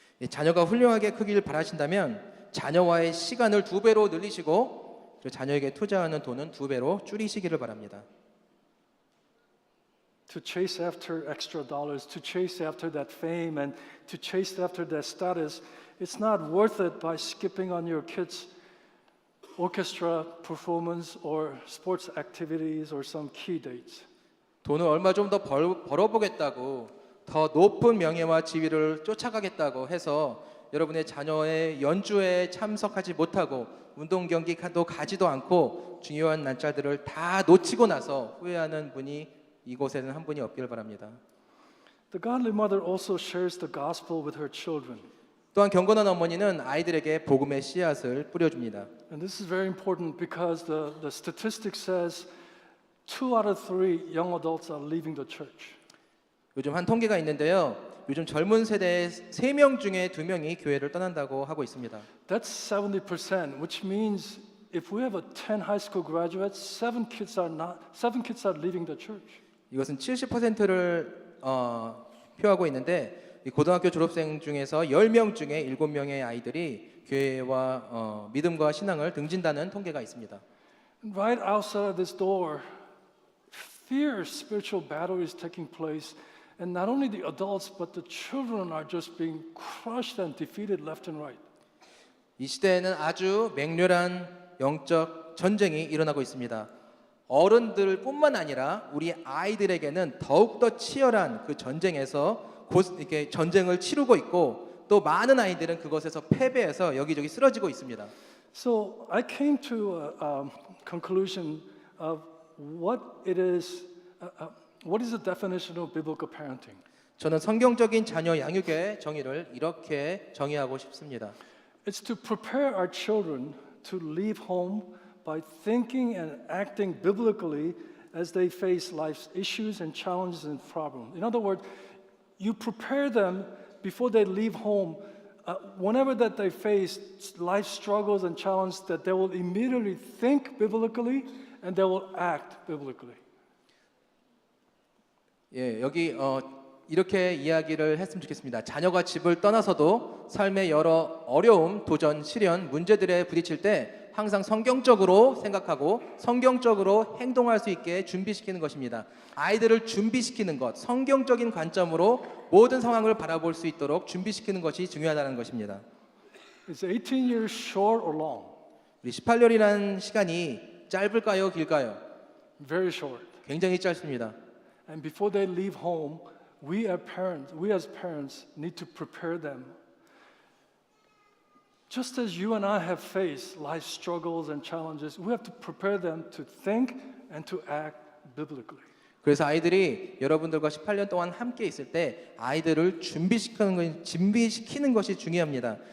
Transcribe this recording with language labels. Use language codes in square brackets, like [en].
[ko] 자녀가 훌륭하게 크기를 바라신다면 자녀와의 시간을 2배로 늘리시고 그리고 자녀에게 투자하는 돈은 2배로 줄이시기를 바랍니다. [en] To chase after extra dollars, to chase after that fame, and to chase after that status, it's not worth it by skipping on your kids' orchestra performance or sports activities or some key dates. [ko] 돈을 얼마 좀 더 벌어보겠다고 더 높은 명예와 지위를 쫓아가겠다고 해서 여러분의 자녀의 연주에 참석하지 못하고 운동 경기도 가지도 않고 중요한 날짜들을 다 놓치고 나서 후회하는 분이 이곳에는 한 분이 없기를 바랍니다. [en] The godly mother also shares the gospel with her children. [ko] 또한 경건한 어머니는 아이들에게 복음의 씨앗을 뿌려줍니다. [en] And this is very important because the statistic says 2 out of 3 young adults are leaving the church. [ko] 요즘 한 통계가 있는데요. 요즘 젊은 세대의 3명 중에 2명이 교회를 떠난다고 하고 있습니다. [en] That's 70%, which means if we have 10 high school graduates, 7 kids are leaving the church. [ko] 이것은 70%를 표하고 있는데 이 고등학교 졸업생 중에서 10명 중에 7명의 아이들이 교회와 믿음과 신앙을 등진다는 통계가 있습니다. [en] Right outside this door, fierce spiritual battle is taking place, and not only the adults but the children are just being crushed and defeated left and right. [ko] 이 시대에는 아주 맹렬한 영적 전쟁이 일어나고 있습니다. 어른들뿐만 아니라 우리 아이들에게는 더욱더 치열한 그 전쟁에서 이렇게 전쟁을 치르고 있고 또 많은 아이들은 그것에서 패배해서 여기저기 쓰러지고 있습니다. [en] So I came to a conclusion of what is the definition of biblical parenting. [ko] 저는 성경적인 자녀 양육의 정의를 이렇게 정의하고 싶습니다. [en] It's to prepare our children to leave home by thinking and acting biblically as they face life's issues and challenges and problems. In other words, you prepare them before they leave home. Whenever that they face life struggles and challenges, that they will immediately think biblically and they will act biblically. [ko] 예, 여기 이렇게 이야기를 했으면 좋겠습니다. 자녀가 집을 떠나서도 삶의 여러 어려움, 도전, 시련, 문제들에 부딪힐 때 항상 성경적으로 생각하고 성경적으로 행동할 수 있게 준비시키는 것입니다. 아이들을 준비시키는 것, 성경적인 관점으로 모든 상황을 바라볼 수 있도록 준비시키는 것이 중요하다는 것입니다. [en] Is 18 years short or long? [ko] 우리 18년이라는 시간이 짧을까요, 길까요? [en] Very short. [ko] 굉장히 짧습니다. [en] And before they leave home, we as parents need to prepare them. Just as you and I have faced life struggles and challenges, we have to prepare them to think and to act biblically. [ko] 그래서 아이들이 여러분들과 18년 동안 함께 있을 때 아이들을 준비시키는 것이 중요합니다.